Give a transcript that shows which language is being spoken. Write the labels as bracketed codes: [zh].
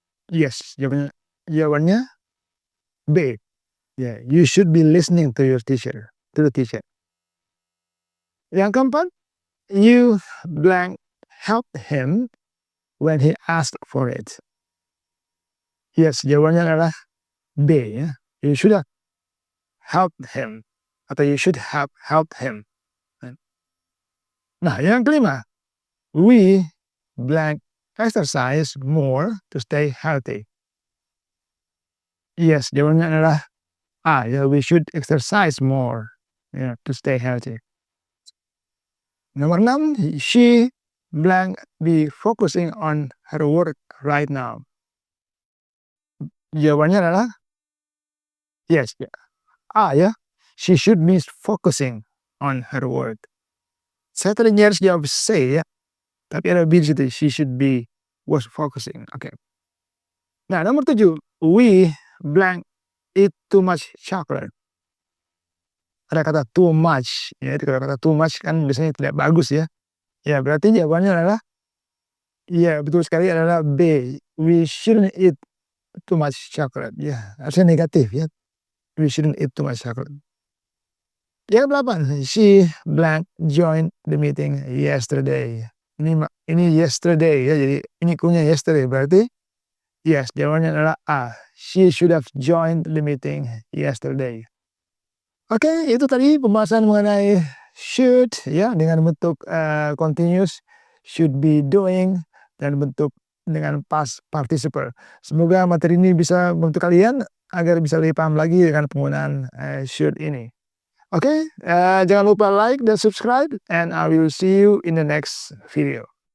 [id] Yes, jawabannya B. [en] Yeah, you should be listening to your teacher, to the teacher. [id] Yang keempat, [en] you blank helped him when he asked for it. [id] Yes, jawabannya adalah B ya. [en] You should have helped him atau you should have helped him. [id] Nah, yang kelima, [en] we blank exercise more to stay healthy. [id] Yes, jawabannya adalah A ya, [en] we should exercise more ya, to stay healthy. [id] Nomor 6, [en] she blank be focusing on her work right now. [id] Jawabannya adalah yes ya. A ya, [en] She should be focusing on her work. [id] Saya tadi nyaris jawab say ya, tapi ada be di situ. [en] She should be was focusing. Oke. [id] Nah, nomor 7, [en] we blank eat too much chocolate. [id] Ada kata too much, ya itu kalau kata too much kan biasanya tidak bagus ya. Ya berarti jawabannya adalah, ya betul sekali adalah B. [en] We shouldn't eat too much chocolate. [id] Ya, harusnya negatif ya. [en] We shouldn't eat too much chocolate. [id] Yang ke-8, [en] she blank joined the meeting yesterday. [id] Ini yesterday ya, jadi ini clue-nya yesterday berarti yes, jawabannya adalah A. [en] She should have joined the meeting yesterday. [id] Oke, itu tadi pembahasan mengenai should ya dengan bentuk continuous, should be doing, dan bentuk dengan past participle. Semoga materi ini bisa membantu kalian agar bisa lebih paham lagi dengan penggunaan should ini. Oke, jangan lupa like dan subscribe, [en] and I will see you in the next video.